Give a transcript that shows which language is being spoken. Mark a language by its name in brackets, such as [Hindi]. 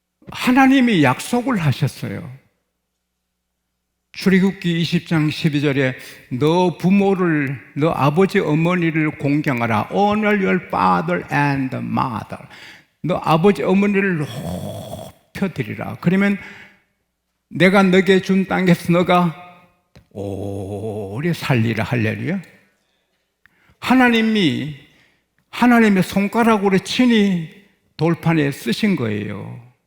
[Korean] 하나님이 약속을 하셨어요. 출애굽기 20장 12절에 너 부모를, 너 아버지 어머니를 공경하라. [English] Honor your father and mother. [Korean] 너 아버지 어머니를 높여드리라. 그러면 내가 너에게 준 땅에서 너가 오래 살리라. 할렐루야. 하나님이 하나님의 손가락으로 친히 돌판에 쓰신 거예요.